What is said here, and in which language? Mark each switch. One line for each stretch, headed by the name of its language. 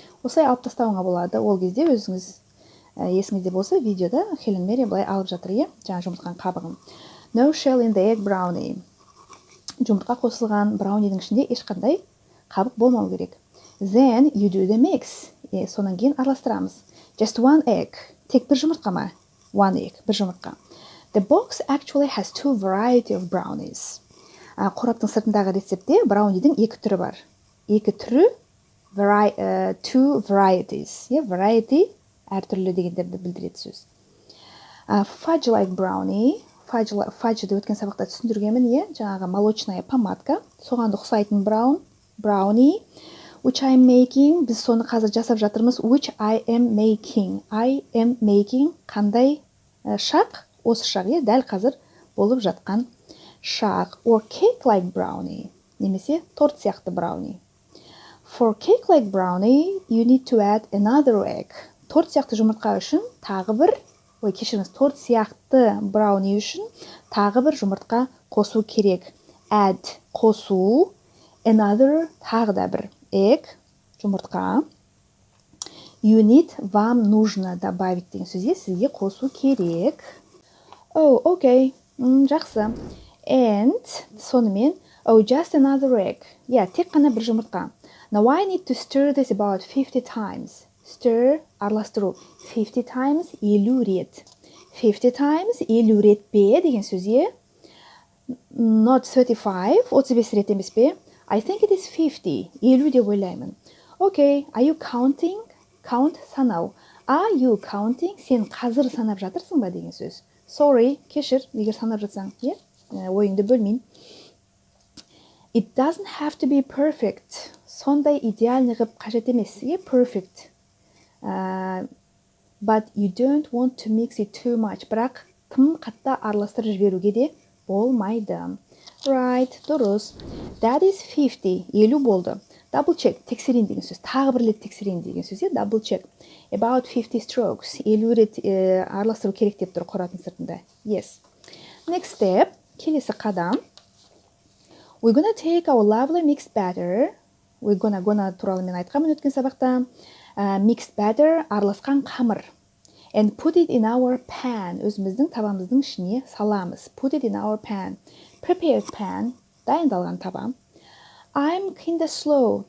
Kazakh: Осылай алып тастауыңа болады. Ол кезде өзіңіз есіңізде болса, видеода Helen Mary былай алып жатыр, жаңа жұмыртқан қабығын.
English: No shell in the egg brownie.
Kazakh: Жұмыртқа қосылған браунидің ішінде ешқандай қабық болмау керек.
English: Then you do the mix.
Kazakh: Сонан кейін араластырамыз.
English: Just 1 egg.
Kazakh: Тек бір жұмыртқа ма?
English: 1 egg,
Kazakh: бір жұмыртқа.
English: The box actually has 2 variety of brownies.
Kazakh: Қораптың сыртындағы рецептте браунидың 2 түрі бар. 2 түрі,
English: 2 varieties.
Kazakh: Variety әртүрлі дегендерді білдіреді сөз.
English: Fudge like brownie.
Kazakh: Fudge'ді өткен сабақта түсіндіргенмін, жаңағы
Russian: молочная помадка.
Kazakh: Соған ұқсайтын brownie.
English: Which I am making.
Kazakh: Біз соны қазір жасап жатырмыз.
English: Which I am making. I am making.
Kazakh: Қандай шақ? Осы шақ, дәл қазір болып жатқан шақ.
English: Or cake like brownie.
Kazakh: Немесе торт сияқты brownie.
English: For cake like brownie, you need to add another egg.
Kazakh: Торт сияқты жұмыртқа үшін тағы бір, кешіріңіз, торт сияқты брауни үшін тағы бір жұмыртқа қосу керек. Add қосу, another тағы да бір egg жұмыртқа.
English: You need,
Russian: вам нужно добавить
Kazakh: деген сөзге сізге қосу керек.
English: Oh, okay, жақсы. And сонымен, oh, just another egg.
Kazakh: Тек қана бір жұмыртқа.
English: Now I need to stir this about 50 times.
Kazakh: Stir, араластыру. 50 times, 50 рет. 50 times, 50 рет бе деген сөзге.
English: Not 35,
Kazakh: 35 рет емес бе.
English: I think it is 50,
Kazakh: 50 деп ойлаймын.
English: Okay, are you counting?
Kazakh: Count, санау.
English: Are you counting?
Kazakh: Сен қазір санап жатырсың ба деген сөз.
English: Sorry,
Kazakh: кешір, егер санап жатсаң, ойыңды бөлмейін.
English: It doesn't have to be perfect.
Kazakh: Сондай идеальный ғып қажет емес, perfect.
English: But you don't want to mix it too much.
Kazakh: Бірақ тым қатты араластырып жіберуге де болмайды. Right, дұрыс.
English: That is 50.
Kazakh: 50 болды.
English: Double check,
Kazakh: тексерейін деген сөз. Тағы бір рет тексерейін деген сөз.
English: Double check. About 50 strokes.
Kazakh: 50 рет араластыру керек деп тұр қораптың сыртында.
English: Yes. Next step.
Kazakh: Келесі қадам.
English: We're gonna take our lovely mixed batter. We're gonna
Kazakh: туралы мен айтқанмын өткен сабақта.
English: Mixed batter,
Kazakh: араласқан қамыр.
English: And put it in our pan.
Kazakh: Өзіміздің табамыздың ішіне саламыз.
English: Put it in our pan. Prepared pan.
Kazakh: Дайындалған таба.
English: I'm kinda slow.